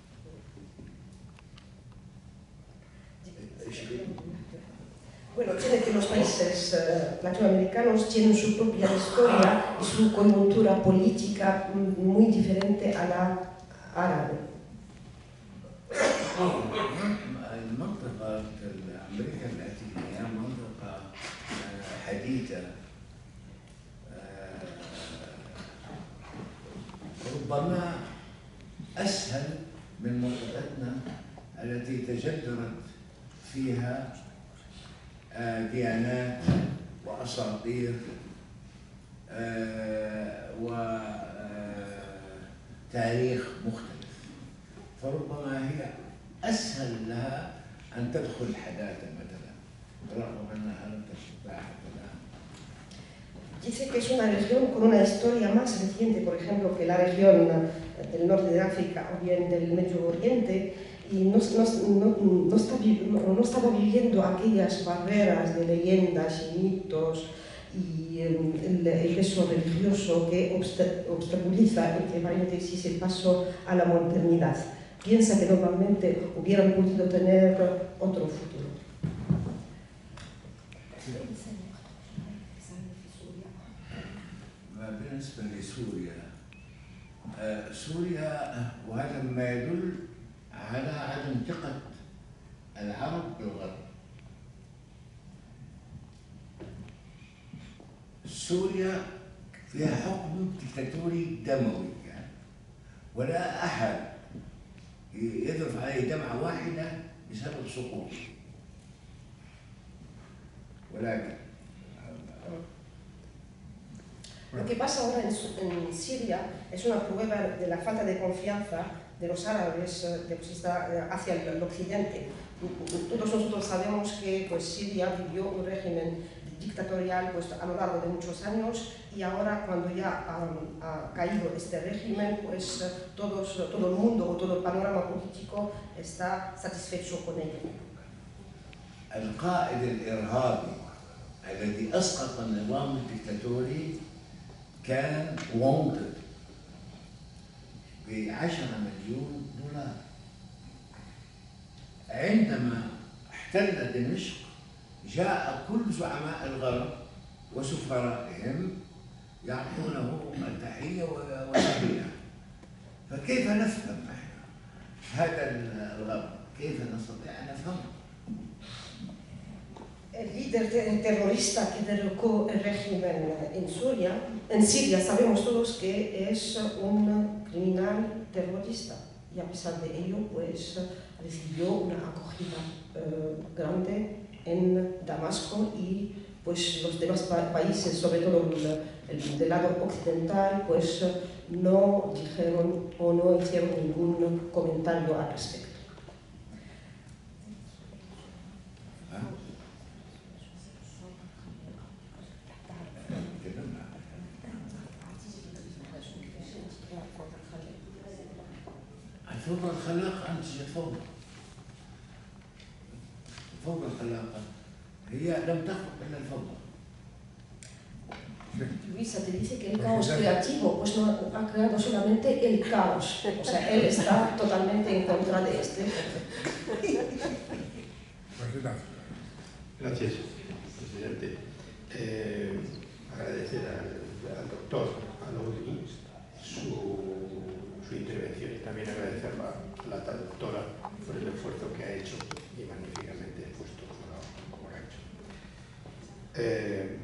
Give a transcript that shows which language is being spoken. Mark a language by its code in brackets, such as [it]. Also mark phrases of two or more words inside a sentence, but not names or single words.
[es] Bueno, tiene que los países latinoamericanos tienen su propia historia y su coyuntura política muy diferente a la árabe. [ar] المنطقة أمريكا اللاتينية منطقة حديثة ربما أسهل من منطقتنا التي تجذرت فيها ديانات وأساطير وتاريخ مختلف، فربما هي أسهل لها أن تدخل الحداثة مثلا رغم أنها لم تستطع الآن. [es] Dice que es una región con una historia más reciente, por ejemplo, que la región del norte de África o bien del Medio Oriente, y no estaba viviendo aquellas barreras de leyendas y mitos y el peso religioso que obstaculiza, entre paréntesis, el paso a la modernidad. Piensa que normalmente hubieran podido tener otro futuro. [ar] بالنسبة لسوريا، سوريا وهذا ما يدل على عدم ثقة العرب بالغرب. سوريا فيها حكم ديكتاتوري دموي يعني، ولا أحد يذرف عليه دمعة واحدة بسبب سقوطه، ولكن [es] Lo que pasa ahora en Siria es una prueba de la falta de confianza de los árabes hacia el occidente. Todos nosotros sabemos que pues, Siria vivió un régimen dictatorial pues, a lo largo de muchos años y ahora cuando ya ha caído este régimen, pues todo el mundo o todo el panorama político está satisfecho con ello. [ar] القائد الإرهابي الذي أسقط النظام الدكتاتوري كان wanted ب10 مليون دولار. عندما احتل دمشق جاء كل زعماء الغرب وسفرائهم يعطونه التحية والتهنئة. فكيف نفهم احنا هذا الغرب؟ كيف نستطيع أن نفهمه؟ [es] El líder terrorista que derrocó el régimen en Siria, sabemos todos que es un criminal terrorista y a pesar de ello pues, recibió una acogida grande en Damasco y pues, los demás países, sobre todo el del lado occidental, pues, no dijeron o no hicieron ningún comentario al respecto. [ar] الفوضى الخلاقة أنتجت فوضى. الفوضى الخلاقة هي لم تخلق إلا الفوضى. [es] Luisa te dice que el caos creativo pues no ha creado solamente el caos, o sea, él está totalmente en contra de este. Gracias, presidente. Agradecer al doctor Aloni su intervención y también agradecer a la traductora por el esfuerzo que ha hecho y magníficamente expuesto como lo ha hecho.